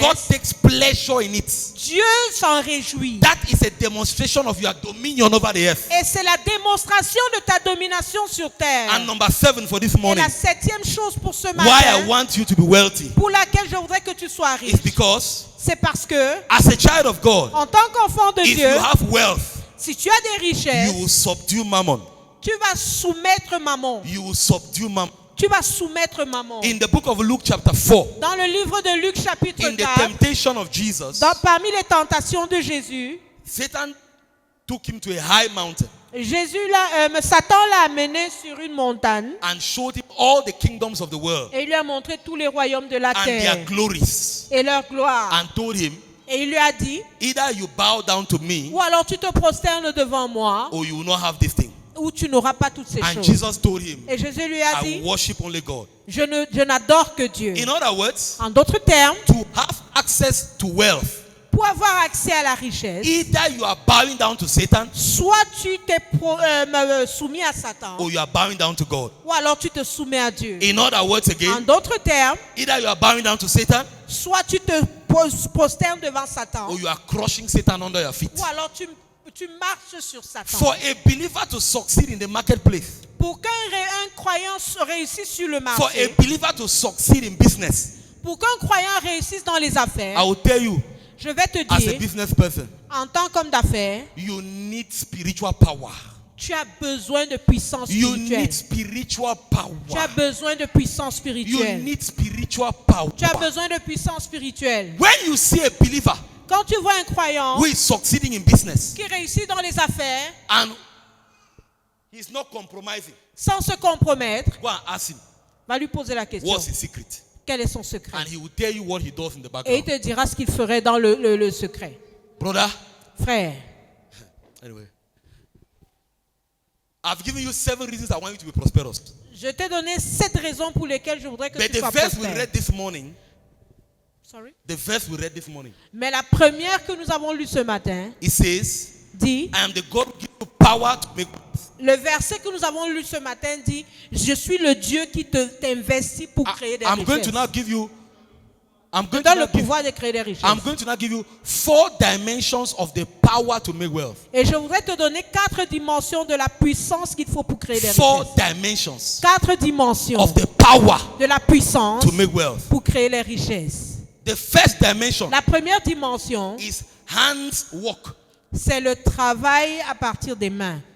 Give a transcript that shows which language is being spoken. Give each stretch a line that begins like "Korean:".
English: God takes pleasure in it.
French: Dieu s'en réjouit.
English: That is a demonstration of your dominion over the earth.
French: Et c'est la démonstration de ta domination sur terre.
English: And number 7 for this
French: Et
English: morning,
French: la septième chose pour ce
English: why I
French: matin,
English: want you to be wealthy,
French: pour laquelle je voudrais que tu sois
English: is
French: riche,
English: because
French: c'est parce que,
English: as a child of God,
French: en tant qu'enfant de
English: if
French: Dieu,
English: you have wealth,
French: si tu as des
English: you
French: richesses,
English: will subdue mammon.
French: tu vas soumettre maman.
English: You will subdue mammon.
French: Tu vas soumettre maman.
English: In the book of Luke chapter 4,
French: Dans le livre de Luc chapitre
English: in the
French: 4,
English: temptation of Jesus,
French: parmi les tentations de Jésus,
English: Satan took him to a high mountain
French: Satan l'a amené sur une montagne
English: and showed him all the kingdoms of the world
French: et il lui a montré tous les royaumes de la
English: and their
French: terre
English: glories,
French: et leur gloire.
English: and told him,
French: Et il lui a dit,
English: either you bow down to me
French: ou alors tu te prosternes devant moi,
English: or you will not have this thing.
French: ou tu n'auras pas toutes ces
English: And
French: choses.
English: Jesus told him,
French: Et Jésus lui a
English: I
French: dit,
English: worship only God.
French: je n'adore que Dieu.
English: In other words,
French: En d'autres termes,
English: to have access to wealth,
French: pour avoir accès à la richesse,
English: either you are bowing down to Satan
French: soit tu t'es soumis à Satan,
English: or you are bowing down to God.
French: ou alors tu te soumets à Dieu.
English: In other words
French: En
English: again,
French: d'autres termes,
English: either you are bowing down to Satan
French: soit tu te prosternes devant Satan,
English: or you are crushing Satan under your feet.
French: ou alors tu marches sur Satan.
English: For a believer to succeed in the marketplace,
French: Pour qu'un croyant réussisse sur le
English: for a
French: marché,
English: believer to succeed in business,
French: pour qu'un croyant réussisse dans les affaires,
English: I will tell you,
French: je vais te
English: as a
French: dire,
English: business person,
French: en tant qu'homme d'affaires,
English: you need spiritual power.
French: tu as besoin de puissance
English: You
French: spirituelle.
English: need spiritual
French: Tu as
English: power.
French: besoin de puissance
English: You
French: spirituelle.
English: need spiritual power.
French: Tu as besoin de puissance spirituelle.
English: When you see a believer
French: Quand tu vois un croyant
English: who is succeeding in business
French: qui réussit dans les affaires
English: and he's not compromising,
French: sans se compromettre,
English: go and ask him
French: va lui poser la question.
English: what's his secret,
French: Quel est son secret?
English: and he will tell you what he does in the
French: Et il
English: background.
French: te dira ce qu'il ferait dans le secret.
English: Brother,
French: Frère,
English: anyway, I've given you 7 reasons I want you to be prosperous.
French: je t'ai donné 7 raisons pour lesquelles je voudrais que
English: But
French: tu
English: the
French: sois
English: verse we
French: prospère.
English: read this morning, Sorry? the verse we read this morning,
French: Mais la première que nous avons lue ce matin
English: it says,
French: dit,
English: I am the God who gives you power to make wealth.
French: le verset que nous avons lu ce matin dit, je suis le Dieu qui t'investit pour créer des
English: I'm going to
French: richesses.
English: now give you, I'm
French: Je
English: going
French: donne
English: to
French: le
English: now give,
French: pouvoir de créer des richesses.
English: I'm going to now give you 4 dimensions of the power to make wealth.
French: Et je voudrais te donner 4 dimensions de la puissance qu'il faut pour créer des
English: 4
French: richesses.
English: dimensions
French: 4 dimensions
English: of the power
French: de la puissance
English: to make wealth.
French: pour créer les richesses.
English: The first dimension
French: La première dimension,
English: is hands work.
French: c'est le travail à partir des mains.